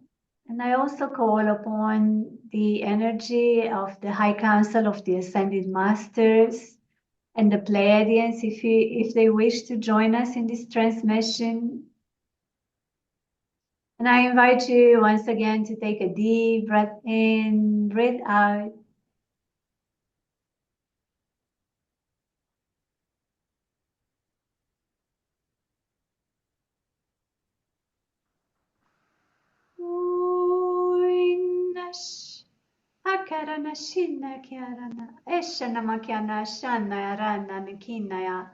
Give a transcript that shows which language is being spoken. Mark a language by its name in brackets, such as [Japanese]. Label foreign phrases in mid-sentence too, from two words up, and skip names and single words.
[English] And I also call upon the energy of the High Council of the Ascended Masters and the Pleiadians, if they wish to join us in this transmission. And I invite you once again to take a deep breath in, breathe out. Akarana shinna kiarana, eshana makiana shana rana nikinaya,